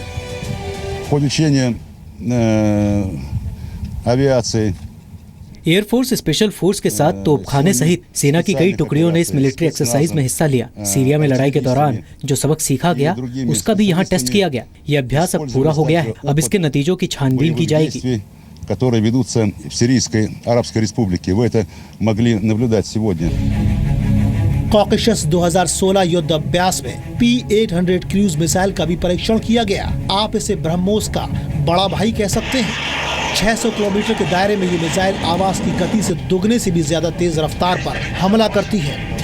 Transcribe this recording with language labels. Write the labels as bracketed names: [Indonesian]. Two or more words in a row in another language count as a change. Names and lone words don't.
[Russian] Получение авиации [English] airforce special force [Hindi] के साथ तोपखाने सहित सेना की कई टुकड़ियों ने इस [English] military exercise [Hindi] में हिस्सा लिया। सीरिया में लड़ाई के दौरान जो सबक सीखा गया उसका भी यहाँ टेस्ट किया गया। ये अभ्यास अब पूरा हो गया है। अब इसके नतीजों की छानबीन की जाएगी। [Russian] которые ведутся в Сирийской Арабской Республике. Вы это могли наблюдать сегодня. [Hindi] कॉकेशस 2016 युद्ध अभ्यास में P-800 [English] cruise missile [Hindi] का भी परीक्षण किया गया। आप इसे ब्रह्मोस का बड़ा भाई कह सकते हैं। 600 किलोमीटर के दायरे में ये मिसाइल आवाज की गति से दुगने से भी ज्यादा तेज रफ्तार पर हमला करती है।